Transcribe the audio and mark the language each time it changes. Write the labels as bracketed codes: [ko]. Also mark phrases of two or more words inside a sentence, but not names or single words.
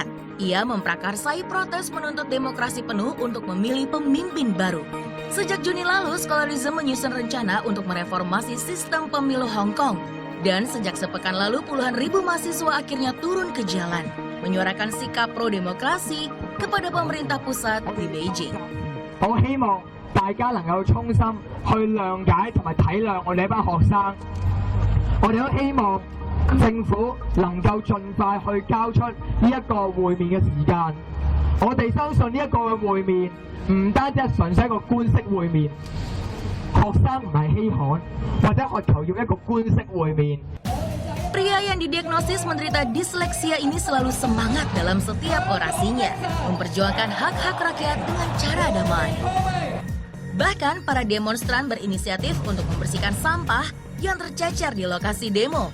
[id] Ia memprakarsai protes menuntut demokrasi penuh untuk memilih pemimpin baru. Sejak Juni lalu, Scholarism menyusun rencana untuk mereformasi sistem pemilu Hong Kong. Dan sejak sepekan lalu puluhan ribu mahasiswa akhirnya turun ke jalan, menyuarakan sikap pro-demokrasi kepada pemerintah pusat di Beijing. [yue] 我希望大家能夠衷心去諒解同埋體諒我哋呢班學生。我哋都希望政府能夠盡快去交出呢一個會面嘅時間。我哋相信呢一個嘅會面唔單止係純粹一個官式會面。學生唔係稀罕，或者渴求要一個官式會面。 [id] Pria yang didiagnosis menderita disleksia ini selalu semangat dalam setiap orasinya, memperjuangkan hak-hak rakyat dengan cara damai. Bahkan para demonstran berinisiatif untuk membersihkan sampah yang tercecer di lokasi demo.